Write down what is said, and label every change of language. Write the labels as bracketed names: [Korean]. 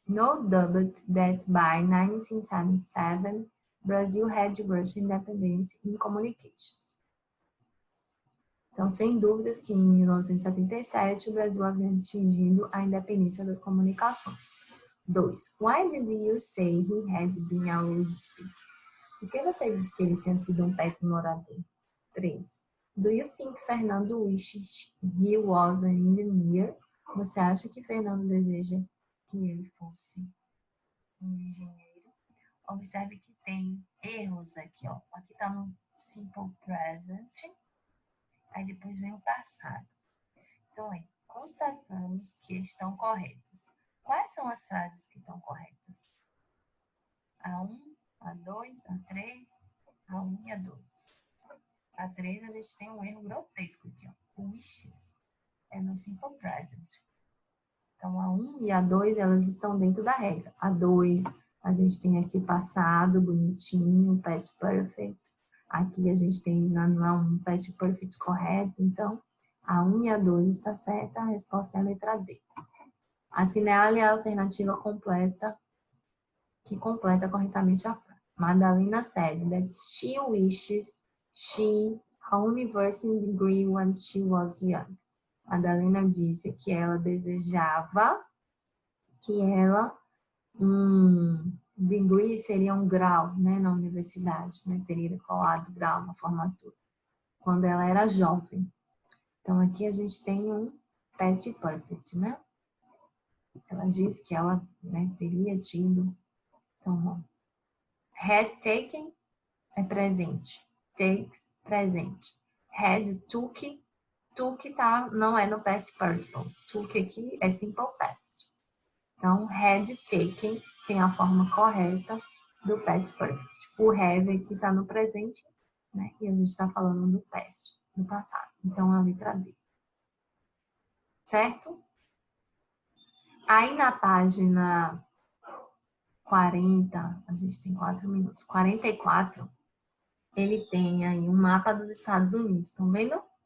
[English] No doubt that by 1977, Brazil had reached independence in communications. [Portuguese] Então, sem dúvidas que em 1977 o Brasil havia atingido a independência das comunicações. 2. [English] Why did you say he had been a rude speaker? [Portuguese] Por que você disse que ele tinha sido um péssimo orador? 3. [English] Do you think Fernando wishes he was an engineer? [Portuguese] Você acha que Fernando deseja que ele fosse um engenheiro? Observe que tem erros aqui, ó. Aqui tá no simple present. Aí depois vem o passado. Então, aí, constatamos que estão corretas. Quais são as frases que estão corretas? A1, A2, A3, A1 e A2. A3 a gente tem um erro grotesco aqui, ó. Wishes é no simple present. Então, A1 e A2, elas estão dentro da regra. A2, a gente tem aqui o passado, bonitinho, past perfect. Aqui a gente tem um past perfect correto. Então, A1 e A2 está certa, a resposta é a letra D. Assinale a alternativa completa, que completa corretamente a frase. [English] Madalena said that she wishes she a university degree when she was young. [Portuguese] Madalena disse que ela desejava que ela degree seria um grau, né, na universidade, né, teria colado grau na formatura, quando ela era jovem. Então aqui a gente tem um past perfect, né? Ela disse que ela, né, teria tido. Então, has taken é presente. Takes, presente. Had, took tá, não é no past participle. Took aqui é simple past. Então, had taken tem a forma correta do past perfect. O have aqui tá no presente, né? E a gente está falando do past, do passado. Então, a letra D. Certo? Aí na página 40, a gente tem 4 minutos. 44, ele tem aí um mapa dos Estados Unidos, estão vendo?